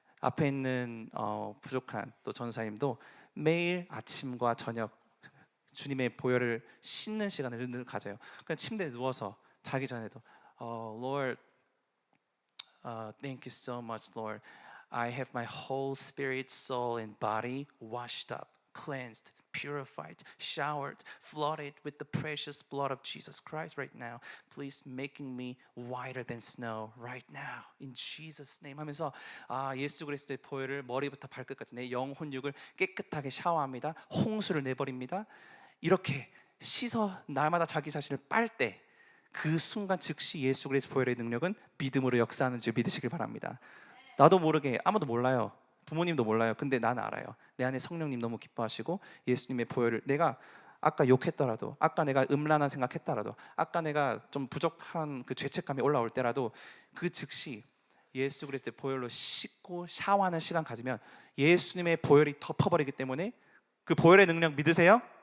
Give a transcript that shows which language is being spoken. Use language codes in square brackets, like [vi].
[ko] 앞에 있는 부족한 또 전사님도 매일 아침과 저녁 주님의 보혈을 씻는 시간을 늘 가져요. 그냥 침대에 누워서 자기 전에도 [en] Lord, thank you so much, Lord. I have my whole spirit, soul, and body washed up, cleansed, purified, showered, flooded with the precious blood of Jesus Christ right now. Please making me whiter than snow right now in Jesus name [ko] 하면서 예수 그리스도의 보혈을 머리부터 발끝까지 내 영혼육을 깨끗하게 샤워합니다. 홍수를 내버립니다. 이렇게 씻어 날마다 자기 자신을 빨 때 그 순간 즉시 예수 그리스도 보혈의 능력은 믿음으로 역사하는 줄 믿으시길 바랍니다. 나도 모르게, 아무도 몰라요. 부모님도 몰라요. 근데 나는 알아요. 내 안에 성령님 너무 기뻐하시고 예수님의 보혈을, 내가 아까 욕했더라도, 아까 내가 음란한 생각했더라도, 아까 내가 좀 부족한 그 죄책감이 올라올 때라도 그 즉시 예수 그리스도의 보혈로 씻고 샤워하는 시간 가지면 예수님의 보혈이 덮어버리기 때문에 그 보혈의 능력 믿으세요?